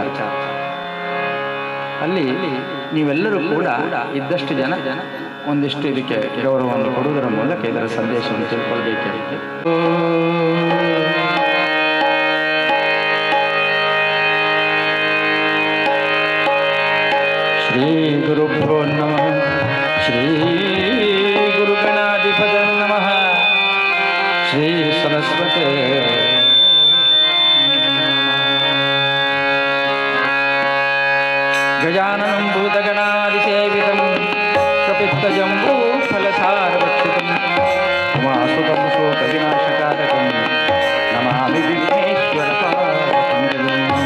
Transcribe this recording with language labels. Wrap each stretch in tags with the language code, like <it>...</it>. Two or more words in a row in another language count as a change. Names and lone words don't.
<kn>ಅಲ್ಲಿ ನೀವೆಲ್ಲರೂ ಕೂಡ ಇದ್ದಷ್ಟು ಜನ ಒಂದಿಷ್ಟು ಇದಕ್ಕೆ ಗೌರವವನ್ನು ಕೊಡುವುದರ ಮೂಲಕ ಇದರ ಸಂದೇಶವನ್ನು ತಿಳ್ಕೊಳ್ಬೇಕಾಗಿದೆ.</kn> <sa>ಶ್ರೀ ಗುರುಭ್ಯೋ ನಮಃ. ಶ್ರೀ ಗುರು ಗಣಾಧಿಪತ ನಮಃ. ಶ್ರೀ ಸರಸ್ವತಿ ಗಜಾನನಂ ಭೂತಗಣಾದಿಸೇವಿತಂ ಕಪಿತ್ತಜಂಬೂ ಫಲಸಾರಭಕ್ಷಿತಂ ಉಮಾಸುತಂ ಶೋಕವಿನಾಶಕಾರಕಂ ನಮಾಮಿ ವಿಘ್ನೇಶ್ವರ ಪಾದಪಂಕಜಂ.</sa>